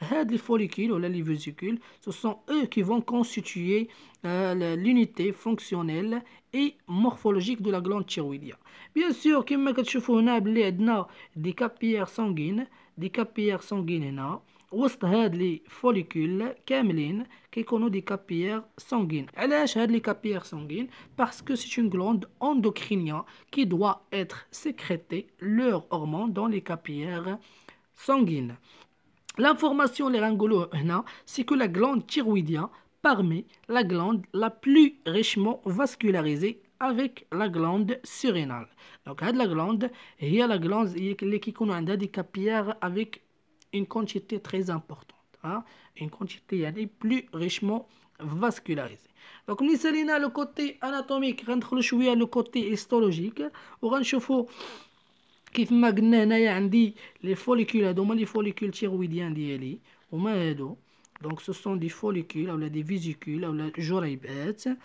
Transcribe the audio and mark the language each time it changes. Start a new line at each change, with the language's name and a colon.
French: Les follicules ou les vésicules, ce sont eux qui vont constituer l'unité fonctionnelle et morphologique de la glande thyroïdienne. Bien sûr,
Arabic: كما كتشوفوا هنا بلي عندنا
French: des capillaires sanguines
Arabic: هنا وسط هاد لي فوليكول كاملين كيكونوا دي capillaires sanguines. علاش هاد لي
French: capillaires sanguines؟ parce que c'est une glande endocrinienne qui doit être sécrétée leur hormone dans les capillaires sanguine. L'information c'est que la glande thyroïdienne parmi la glande la plus richement vascularisée avec la glande surrénale. Donc la glande هي la glande
Arabic: اللي كيكونوا عندها
French: des capillaires avec une quantité très importante, une quantité يعني plus richement vascularisée.
Arabic: Donc ملي سالينا
French: le côté anatomique
Arabic: غندخلوا شويه
French: le côté histologique
Arabic: وغنشوفوا كيف ما قلنا هنايا عندي لي فوليكول. هادو هما لي فوليكول تيرويديان ديالي هما هادو. دونك سو سون دي فوليكول اولا دي فيزيكول اولا جريبات.